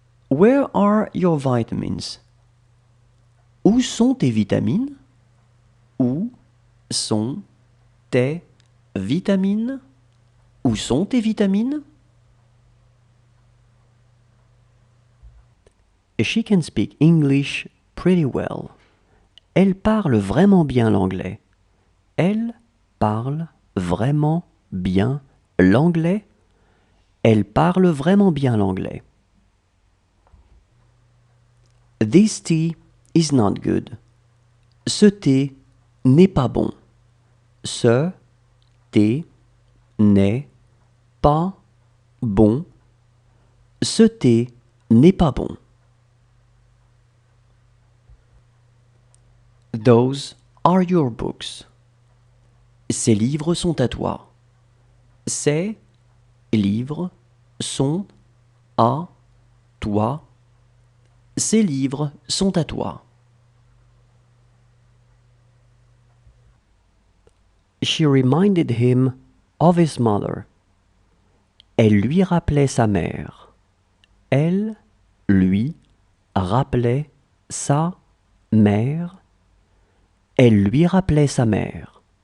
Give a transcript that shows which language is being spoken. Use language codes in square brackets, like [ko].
[en] Where are your vitamins? [fr] Où sont tes vitamines? Où sont tes vitamines? Où sont tes vitamines? [en] She can speak English pretty well. [fr] Elle parle vraiment bien l'anglais. Elle parle vraiment bien l'anglais. Elle parle vraiment bien l'anglais. [en] This tea is not good. [fr] Ce thé n'est pas bon. Ce thé n'est pas bon. Ce thé n'est pas bon. [en] Those are your books. [fr] Ces livres sont à toi. Ces livres sont à toi. Ces livres sont à toi. [en] She reminded him of his mother. [fr] Elle lui rappelait sa mère. Elle lui rappelait sa mère. Elle lui rappelait sa mère.